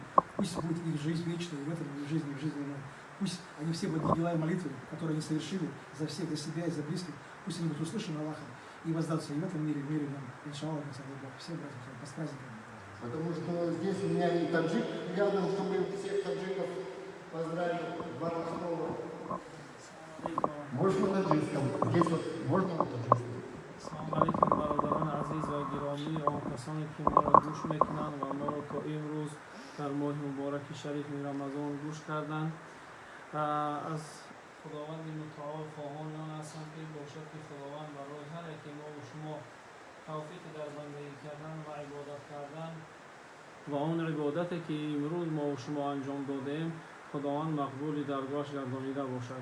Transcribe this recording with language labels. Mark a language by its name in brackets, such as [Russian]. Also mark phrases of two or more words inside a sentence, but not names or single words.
[Russian] Пусть будет их жизнь вечной в этой жизни, в жизни иной. Пусть они все будут дела и молитвы, которые они совершили за всех, за себя и за близких, пусть они будут услышаны Аллахом и воздаться и в этом мире, в мире нам. Иншаллах, все братья, с праздником. Потому что здесь у меня и таджик рядом, чтобы всех таджиков поздравить 2 слова. Можно на таджикском. Здесь вот можно на таджикском. [Arabic] السلام علیکم [Tajik] برادران عزیز و گرامی و آن کسانی که ما را گوش میکنند و ما را تا امروز در ماه مبارک شریف رمضان گوش کردند. از خداوند متعال خواهان آن هستم که باشد که خداوند برای هر یکی ما و شما توفیق در بندگی کردن و عبادت کردن و آن عبادتی که امروز ما و شما انجام دادیم خداوند مقبول درگاهش گردانیده باشد.